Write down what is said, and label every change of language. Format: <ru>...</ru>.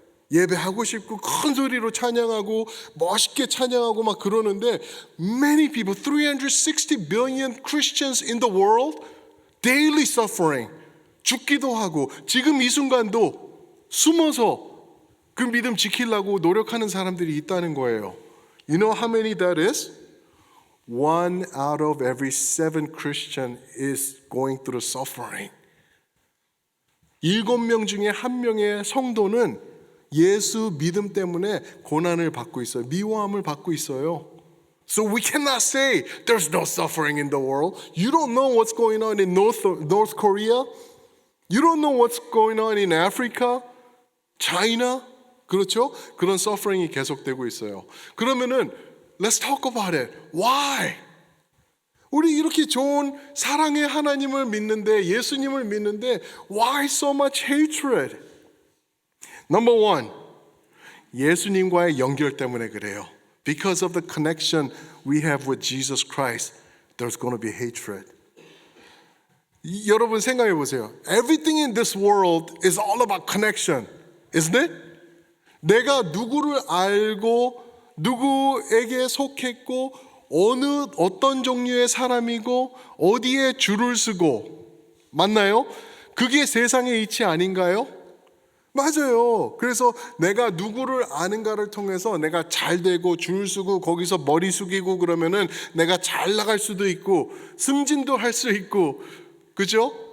<ko>예배하고 싶고 큰 소리로 찬양하고 멋있게 찬양하고 막 그러는데</ko> <en>many people, 360 billion Christians in the world daily suffering.</en> <ko>죽기도 하고 지금 이 순간도 숨어서 그 믿음 지키려고 노력하는 사람들이 있다는 거예요.</ko> <en>You know how many that is? 1 out of every 7 Christian is going through suffering.</en> <ko>7명 중에 1명의 성도는 예수 믿음 때문에 고난을 받고 있어요. 미워함을 받고 있어요.</ko> <en>So we cannot say there's no suffering in the world. You don't know what's going on in North Korea. You don't know what's going on in Africa, China.</en> <ko>그렇죠? 그런 suffering이 계속되고 있어요. 그러면은</ko> <en>let's talk about it. Why?</en> <ko>우리 이렇게 좋은 사랑의 하나님을 믿는데 예수님을 믿는데</ko> <en>why so much hatred? Number one,</en> <ko>예수님과의 연결 때문에 그래요.</ko> <en>Because of the connection we have with Jesus Christ, there's going to be hatred.</en> <ko>여러분 생각해 보세요.</ko> <en>Everything in this world is all about connection, isn't it?</en> <ko>내가 누구를 알고 누구에게 속했고 어떤 종류의 사람이고 어디에 줄을 서고 맞나요? 그게 세상의 이치 아닌가요? 맞아요. 그래서 내가 누구를 아는가를 통해서 내가 잘 되고 줄 서고 거기서 머리 숙이고 그러면은 내가 잘 나갈 수도 있고 승진도 할 수 있고 그죠?</ko>